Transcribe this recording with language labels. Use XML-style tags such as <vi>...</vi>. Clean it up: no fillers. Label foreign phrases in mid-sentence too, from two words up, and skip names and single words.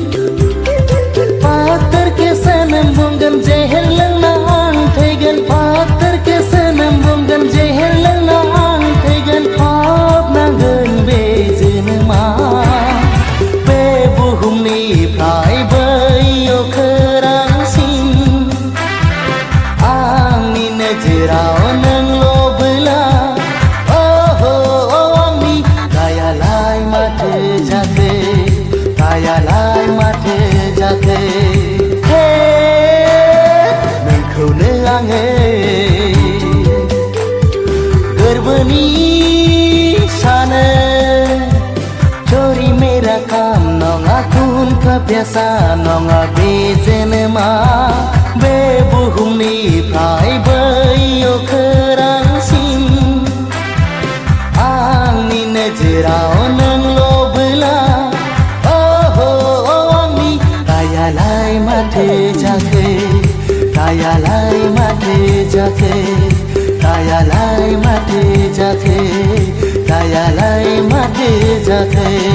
<hi>पाथर के सनम</hi> <brx>बुंगोन जहर लोंना आं थैगोन</brx> <hi>पाथर के सनम</hi> <brx>बुंगोन जहर लोंना आं थैगोन हाबनांगोन बे जोनोमा बुहुमनिफ्राय बैयाव खोरांसिन आंनि नोजोराव नोंल'बोला आंनि गायालाय माथो जाखो गायालाय माथो जाखो नोंखौनो आङो गोरबोनि सानो</brx> <hi>चोरी मेरा काम</hi> <brx>नङा खुनखा प्यासा नङा बे जोनोमा बे बुहुमनिफ्राय बैयाव खोरांसिन आंनि नोजोराव नोंल'बोला आंनि गायालाय माथो जाखो गायालाय माथो जाखो गायालाय माथो जाखो गायालाय माथो जाखो</brx>